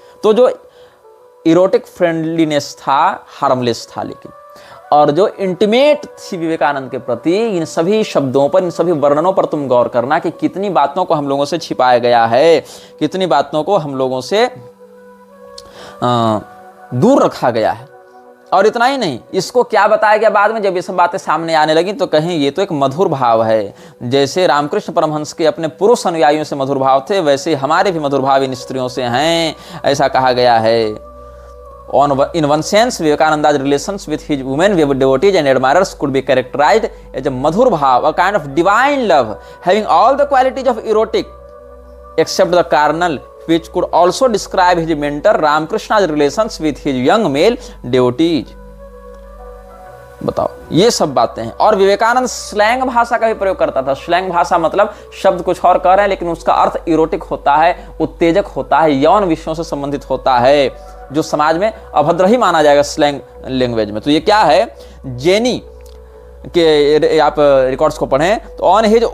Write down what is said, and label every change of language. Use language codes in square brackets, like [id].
[hi] तो जो erotic friendliness था, हार्मलेस था, लेकिन और जो इंटीमेट थी विवेकानंद के प्रति, इन सभी शब्दों पर, इन सभी वर्णनों पर तुम गौर करना कि कितनी बातों को हम लोगों से छिपाया गया है, कितनी बातों को हम लोगों से दूर रखा गया है। और इतना ही नहीं, इसको क्या बताया गया बाद में, जब ये सब बातें सामने आने लगी तो कहीं ये तो एक मधुर भाव है। जैसे रामकृष्ण परमहंस के अपने पुरुष अनुयायियों से मधुर भाव थे, वैसे हमारे भी मधुर भाव इन स्त्रियों से हैं, ऐसा कहा गया है। [en] In one sense, Vivekananda's relations with his women devotees and admirers could be characterized as a madhur bhav, a kind of divine love, having all the qualities of erotic, except the carnal, which could also describe his mentor Ramakrishna's relations with his young male devotees. [hi] बताओ, ये सब बातें हैं। और Vivekananda slang भाषा का भी प्रयोग करता था। स्लैंग भाषा मतलब शब्द कुछ और कह रहे हैं, लेकिन उसका अर्थ इरोटिक होता है, उत्तेजक होता है, यौन विषयों से संबंधित होता है, जो समाज में अभद्र ही माना जाएगा स्लैंग लैंग्वेज में। तो ये क्या है, जेनी के आप रिकॉर्ड्स को पढ़ें तो ऑन